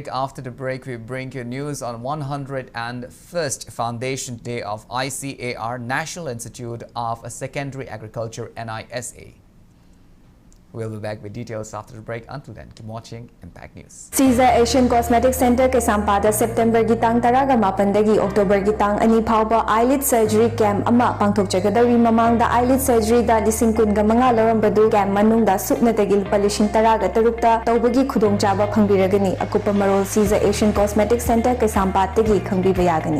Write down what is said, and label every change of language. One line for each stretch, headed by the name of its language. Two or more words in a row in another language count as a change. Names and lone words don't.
English: After the break, we bring you news on 101st Foundation Day of ICAR, National Institute of Secondary Agriculture, NISA. We'll be back with details after the break. Until then, keep watching Impact News.
Manipuri: Caesar Asian Cosmetic Center Kesampada September gitang taraga mapandagi October gitang ani phawba
English: eyelid surgery camp
Manipuri: ama pangthokjagadawi mamangda
English: eyelid surgery
Manipuri: da lising kunga manga lorambadu camp manungda supnatagi palishin taraga tarukta tawbagi khudongchaba phangbiragani akupa marol Caesar Asian Cosmetic Center Kesampatagi khangbiba yagani.